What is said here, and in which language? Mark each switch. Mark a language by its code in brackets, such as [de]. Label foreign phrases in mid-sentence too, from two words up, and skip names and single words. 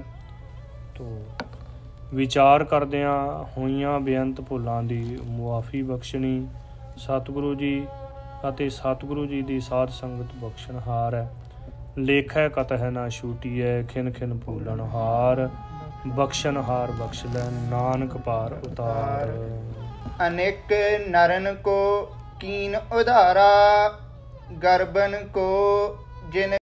[pa] ਤੋ ਵਿਚਾਰ ਕਰਦਿਆਂ ਹੋਈਆਂ ਬੇਅੰਤ ਭੁੱਲਾਂ ਦੀ ਮੁਆਫੀ ਬਖਸ਼ਣੀ ਸਤਿਗੁਰੂ ਜੀ ਅਤੇ ਸਤਿਗੁਰੂ ਜੀ ਦੀ ਸਾਧ ਸੰਗਤ ਬਖਸ਼ਣਹਾਰ ਹੈ। ਲੇਖੈ ਕਤਹਿ ਨਾ ਛੂਟੀਐ ਖਿਨ ਖਿਨ ਭੂਲਣ ਹਾਰ ਬਖਸ਼ਣਹਾਰ ਬਖਸ਼ ਲੈ ਨਾਨਕ ਪਾਰ ਉਤਾਰ। ਅਨੇਕ ਨਰਨ ਕੋ ਕੀਨ ਉਧਾਰਾ ਗਰਬਨ ਕੋ ਜਿਨ